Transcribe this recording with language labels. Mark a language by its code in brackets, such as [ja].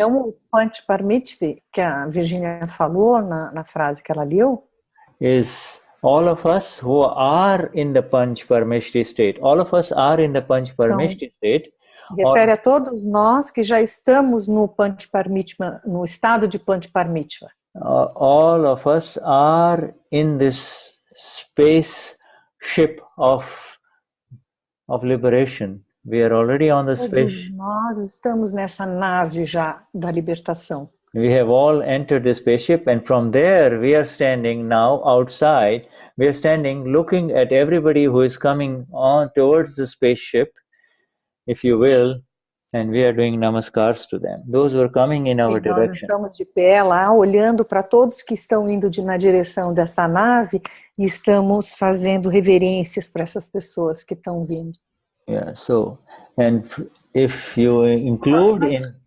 [pt] Então, o Pancha Parameshtis, que a Virginia falou na frase que ela leu, [en] is all of us who are in the Panch Parameshti state, all of us are in the Panch Parameshti state. [pt] Se refere a todos nós que já estamos no Panchparmitma, no estado de Panchparmitma. [en] All of us are in this space ship of liberation. We are already on the space. [pt] Nós estamos nessa nave já da libertação. [en] We have all entered the spaceship, and from there we are standing now outside. We are standing looking at everybody who is coming on towards the spaceship, if you will, and we are doing namaskars to them. Those who are coming in our direction. [pt] Nós estamos de pé lá, olhando para todos que estão indo na direção dessa nave e estamos fazendo reverências para essas pessoas que estão vindo. [en] Yeah, so, and if you include in...